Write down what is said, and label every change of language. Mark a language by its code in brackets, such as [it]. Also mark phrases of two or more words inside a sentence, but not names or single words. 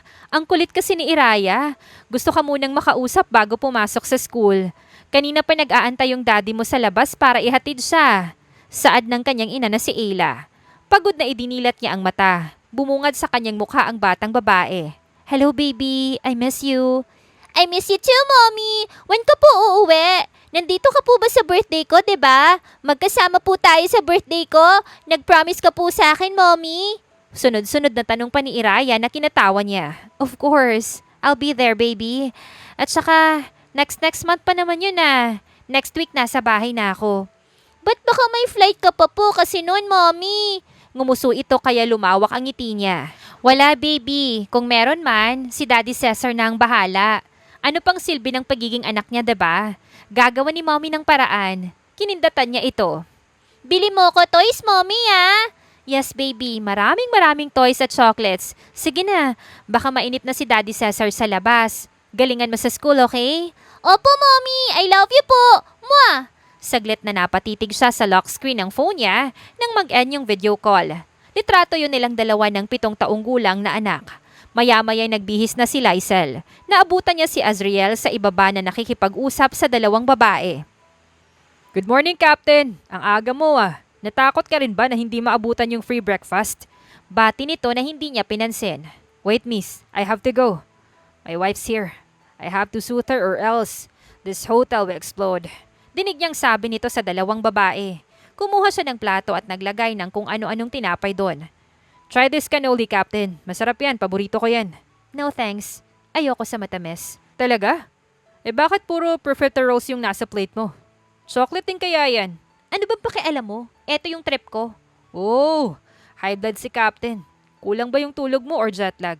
[tl] Ang kulit kasi ni Iraya. Gusto ka munang makausap bago pumasok sa school. Kanina pa nag-aantay yung daddy mo sa labas para ihatid siya. Saad ng kanyang ina na si Ayla. Pagod na idinilat niya ang mata. Bumungad sa kanyang mukha ang batang babae. [en] Hello baby, I miss you. I miss you too, Mommy. [tl] When ka po uuwi? Nandito ka po ba sa birthday ko, 'di ba? Magkasama po tayo sa birthday ko. Nag-promise ka po sa akin, Mommy. Sunod-sunod na tanong pa ni Iraya na kinatawa niya. [en] Of course, I'll be there, baby. [tl] At saka, [en] next month [tl] pa naman yun ah. [en] Next week [tl] nasa bahay na ako. Ba't baka may flight ka pa po kasi noon, Mommy? Ngumuso ito kaya lumawak ang ngiti niya. Wala, baby. Kung meron man, si Daddy Cesar na ang bahala. Ano pang silbi ng pagiging anak niya, diba? Gagawa ni Mommy ng paraan. Kinindatan niya ito. Bili mo ko toys, Mommy, ah? Yes, baby. Maraming toys at chocolates. Sige na. Baka mainip na si Daddy Cesar sa labas. Galingan mo sa school, okay? Opo, [en] Mommy. I love you po. Mwah! [tl] Saglit na napatitig siya sa [en] lock screen [tl] ng phone niya nang mag-end yung [en] video call. [tl] Litrato yun nilang dalawa ng 7 taong gulang na anak. Maya-maya nagbihis na si Lysel. Naabutan niya si Azriel sa ibaba na nakikipag-usap sa 2 babae. [en] Good morning, [tl] Captain. Ang aga mo ah. Natakot ka rin ba na hindi maabutan yung [en] free breakfast? [tl] Bati nito na hindi niya pinansin. [en] Wait miss, I have to go. My wife's here. I have to soothe her or else this hotel will explode. [tl] Dinig niyang sabi nito sa dalawang babae. Kumuha siya ng plato at naglagay ng kung ano-anong tinapay doon. [en] Try this cannoli, Captain. [tl] Masarap yan, paborito ko yan. [en] No thanks. [tl] Ayoko sa matamis. Talaga? Bakit puro profiteroles yung nasa plate mo? Chocolate din kaya yan. Ano ba pakialam mo? Eto yung trip ko. Oh, [en] high blood [tl] si Captain. Kulang ba yung tulog mo or [en] jet lag?